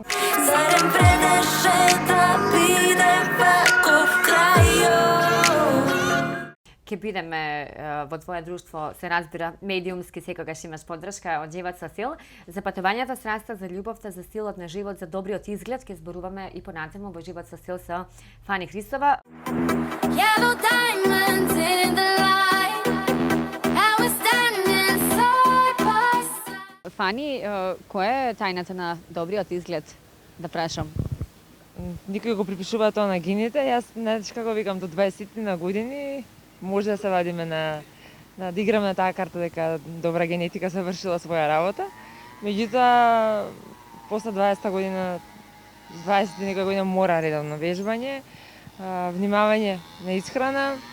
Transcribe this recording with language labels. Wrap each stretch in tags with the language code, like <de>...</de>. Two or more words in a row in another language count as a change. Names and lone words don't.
<mk>Зарем предеше да биде ваков крајот. Ке бидеме во твое друштво, се разбира, медиумски секогаш имаш поддршка од Живот со стил. За патувањето страста, за љубовта, за стилот на живот, за добриот изглед, ке зборуваме и понатаму во Живот со стил со Фани Христова.</mk> <en>Yellow diamonds in the light, and we're standing side by side.</en> <mk>Фани, која е тајната на добриот изглед, да прашам? Никој го припишува тоа на гените, јас знаеш како викам до 20 на години може да се вадиме да играме на таа карта дека добра генетика се вршила своја работа. Меѓутоа, после 20 година, 20 некоја година мора редовно вежбање, внимавање на исхрана.</mk>